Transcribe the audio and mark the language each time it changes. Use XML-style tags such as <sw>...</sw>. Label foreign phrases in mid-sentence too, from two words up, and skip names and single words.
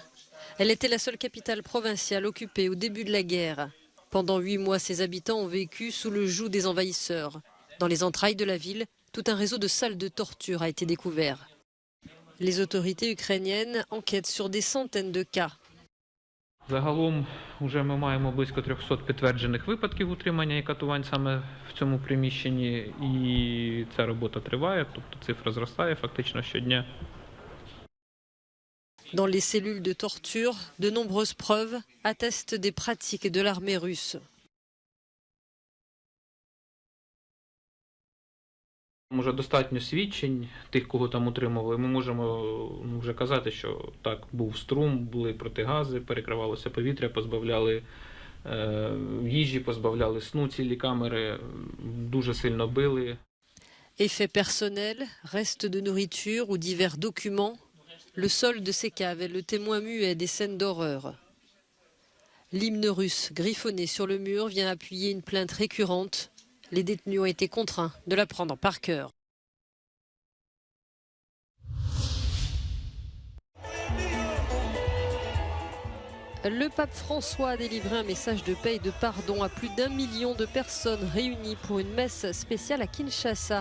<fr>Elle était la seule capitale provinciale occupée au début de la guerre. Pendant 8 mois, ses habitants ont vécu sous le joug des envahisseurs. Dans les entrailles de la ville, tout un réseau de salles de torture a été découvert. Les autorités ukrainiennes enquêtent sur des centaines de cas.</fr> <uk>Загалом вже ми маємо близько 300 підтверджених випадків утримання і катувань саме в цьому приміщенні, і ця робота триває, тобто цифра зростає фактично щодня.</uk> <fr>Dans les cellules de torture, de nombreuses preuves attestent des pratiques de l'armée russe.</fr> <uk>Може достатньо свідчень тих, кого там утримували. Ми можемо вже казати, що так, був струм, були протигази, перекривалося повітря, позбавляли їжі, позбавляли сну, цілі камери, дуже сильно били.</uk> <fr>Effets personnels, restes de nourriture ou divers documents, le sol de ces caves est le témoin muet des scènes d'horreur. L'hymne russe griffonné sur le mur vient appuyer une plainte récurrente. Les détenus ont été contraints de l'apprendre par cœur. Le pape François a délivré un message de paix et de pardon à plus d'1 million de personnes réunies pour une messe spéciale à Kinshasa.</fr>